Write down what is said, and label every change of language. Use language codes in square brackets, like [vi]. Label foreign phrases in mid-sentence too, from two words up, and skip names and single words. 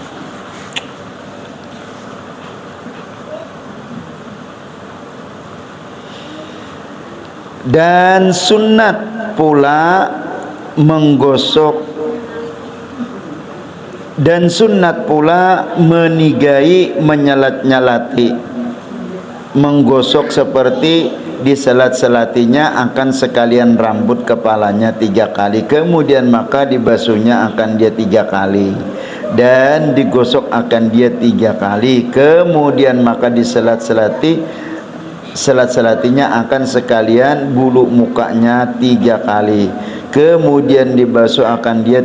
[ms] Dan sunat pula menigai, menyalat-nyalati, menggosok seperti diselat-selatinya akan sekalian rambut kepalanya 3 kali, kemudian maka dibasuhnya akan dia 3 kali, dan digosok akan dia 3 kali, kemudian maka selat-selatinya akan sekalian bulu mukanya 3 kali, kemudian dibasuh akan dia